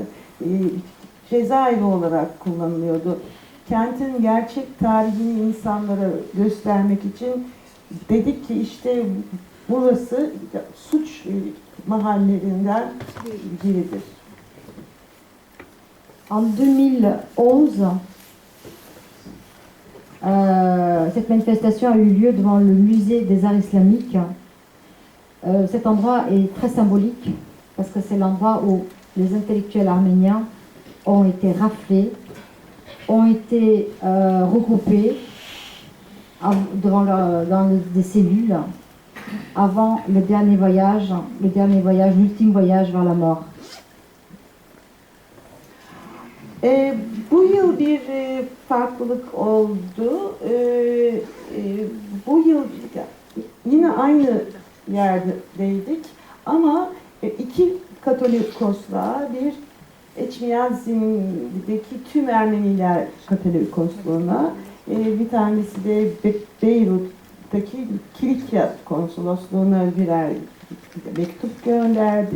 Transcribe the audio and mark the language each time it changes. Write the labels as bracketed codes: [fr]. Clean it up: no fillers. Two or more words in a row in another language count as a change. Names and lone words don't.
[tr] Cezaevi olarak kullanılıyordu. Kentin gerçek tarihini insanlara göstermek için dedik ki işte burası suç mahallelerinden biridir. [fr] En 2011, cette manifestation a eu lieu devant le musée des arts islamiques. Cet endroit est très symbolique parce que c'est l'endroit où les intellectuels arméniens ont été raflés, ont été regroupés dans des cellules avant le dernier voyage, l'ultime voyage vers la mort. [tr] Bu yıl bir farklılık oldu. Bu yıl yine aynı yerdeydik ama iki Katolikosluğa, bir Eçmiyazin'deki tüm Ermeniler Katolikosluğuna, bir tanesi de Beyrut'taki Kilikya Konsolosluğu'na birer mektup gönderdik.